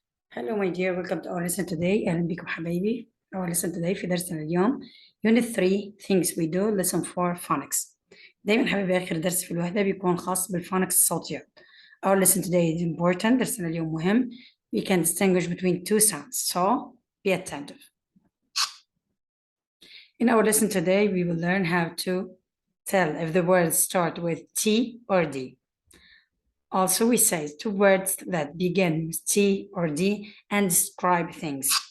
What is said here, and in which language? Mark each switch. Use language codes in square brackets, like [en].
[en] Hello my dear, welcome to our lesson today. [ar] أهلا بكم حبايبي. [en] Our lesson today [ar] في درسنا اليوم [en] Unit 3 Things we do Lesson 4 Phonics. [ar] دايما حبايبي آخر درس في الوحدة بيكون خاص بالفونكس الصوتيات. [en] Our lesson today is important. [ar] درسنا اليوم مهم. [en] We can distinguish between two sounds. So be attentive. In our lesson today we will learn how to tell if the words start with T or D. Also, we say two words that begin with T or D and describe things.